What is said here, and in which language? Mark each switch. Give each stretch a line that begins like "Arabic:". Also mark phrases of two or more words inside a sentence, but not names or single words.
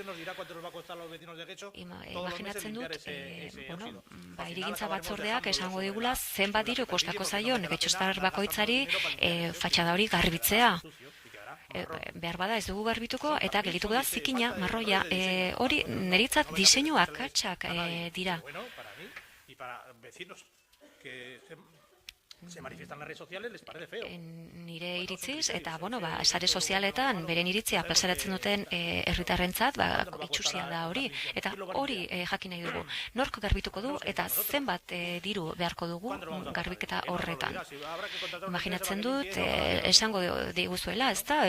Basque: Imaginatzen dut, hirigintza batzordeak esango digula zenbat diru kostako zaion getxostar bakoitzari fatxada hori garbitzea. Behar bada ez dugu garbituko, eta gelituko da zikina, marroia, hori neritzat diseinu akatsak dira.
Spanish: Se manifiestan las redes sociales, les parece feo.
Basque: Nire iritziz, eta, sare sozialetan, beren iritzia plazaratzen duten herritarrentzat, itxusia da hori. Eta hori jakin nahi dugu. Nork garbituko du, eta zenbat diru beharko dugu garbiketa horretan. Imaginatzen dut, esango diguzuela, ez da?